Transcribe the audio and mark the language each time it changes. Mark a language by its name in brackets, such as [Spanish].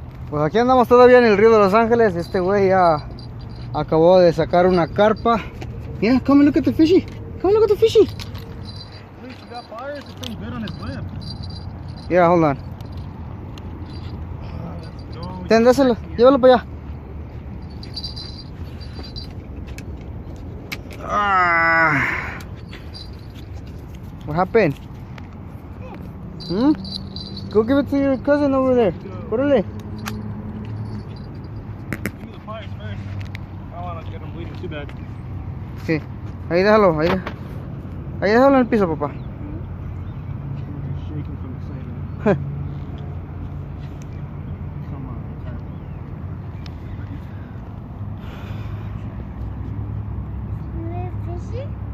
[Spanish] Pues aquí andamos todavía en el Río de Los Ángeles. Este güey ya acabó de sacar una carpa. [English] Yeah, come and look at the fishy. Come and look at the fishy. Luis, you got pliers? It's been good on his lip. Yeah, hold on. Let's go. [Spanish] Ten, dáselo. Llévalo para allá. [English] Ah. What happened? Hmm? Go give it to your cousin over there. [Spanish] Órale. [English] Give me the pliers first. I don't want to get him bleeding too bad. [Spanish] Sí. Ahí déjalo. Ahí déjalo en el piso, papá. [English] He's shaking from excitement. Come on, carpa. Fishy?